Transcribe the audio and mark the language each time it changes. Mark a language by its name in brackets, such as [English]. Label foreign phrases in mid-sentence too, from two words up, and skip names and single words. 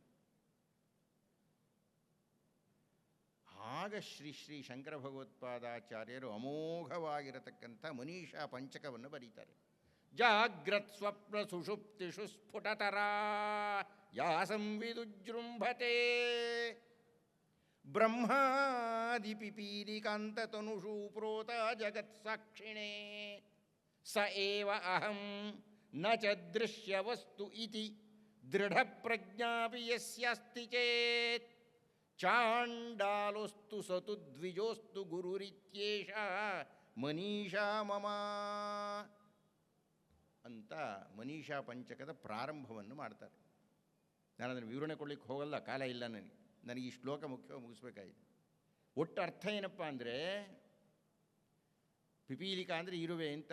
[Kannada] ಆಗ ಶ್ರೀ ಶ್ರೀ ಶಂಕರ ಭಗವತ್ಪಾದಾಚಾರ್ಯರು ಅಮೋಘವಾಗಿರತಕ್ಕಂಥ ಮನೀಷಾ ಪಂಚಕವನ್ನು ಬರೀತಾರೆ. [Sanskrit] ಜಾಗ್ರತ್ ಸ್ವಪ್ನ ಸುಷುಪ್ತಿಷು ಸ್ಫುಟತರಾ ಯಾ ಸಂವಿದುಜೃಂಭತೆ ಬ್ರಹ್ಮಾದಿ ಪಿಪೀಲಿಕಾಂತತನುಷು ಪ್ರೋತ ಜಗತ್ಸಾಕ್ಷಿಣೇ ಸ ಏವ ಅಹಂ ನ ಚ ದೃಶ್ಯವಸ್ತು ಇತಿ ದೃಢಪ್ರಜ್ಞಾಪಿ ಯಸ್ಯಾಸ್ತಿ ಚೇತ್ ಚಾಂಡಾಲೋಸ್ತು ಸತು ದ್ವಿಜೋಸ್ತು ಗುರುರಿತ್ಯೇಷ ಮನೀಷಾ ಮಮ [Kannada] ಅಂತ ಮನೀಷಾ ಪಂಚಕದ ಪ್ರಾರಂಭವನ್ನು ಮಾಡ್ತಾರೆ. ನಾನು ಅದನ್ನು ವಿವರಣೆ ಕೊಡಲಿಕ್ಕೆ ಹೋಗಲ್ಲ, ಕಾಲ ಇಲ್ಲ ನನಗೆ ಈ ಶ್ಲೋಕ ಮುಖ್ಯವಾಗಿ ಮುಗಿಸ್ಬೇಕಾಗಿದೆ. ಒಟ್ಟು ಅರ್ಥ ಏನಪ್ಪ ಅಂದರೆ, ಪಿಪೀಲಿಕಾ ಅಂದರೆ ಇರುವೆ ಅಂತ.